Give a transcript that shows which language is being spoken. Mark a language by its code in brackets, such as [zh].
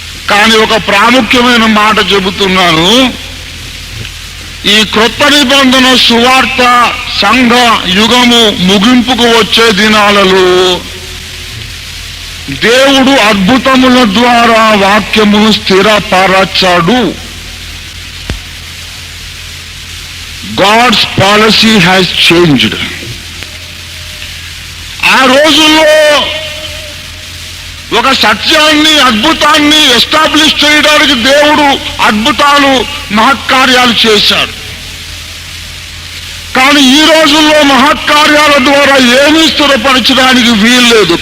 [te] కానీ ఒక ప్రాముఖ్యమైన మాట చెబుతున్నాను. ఈ క్రొత్త నిబంధన సువార్త సంఘ యుగము ముగింపుకు వచ్చే దినాలలో దేవుడు అద్భుతముల ద్వారా వాక్యమును స్థిరపరచడు. [en] God's policy has changed. [te] ఆ రోజుల్లో ఒక సత్యాన్ని అద్భుతాన్ని ఎస్టాబ్లిష్ చేయడానికి దేవుడు అద్భుతాలు మహత్కార్యాలు చేశాడు. కానీ ఈ రోజుల్లో మహత్కార్యాల ద్వారా ఏమీ స్థిరపరచడానికి వీల్లేదు.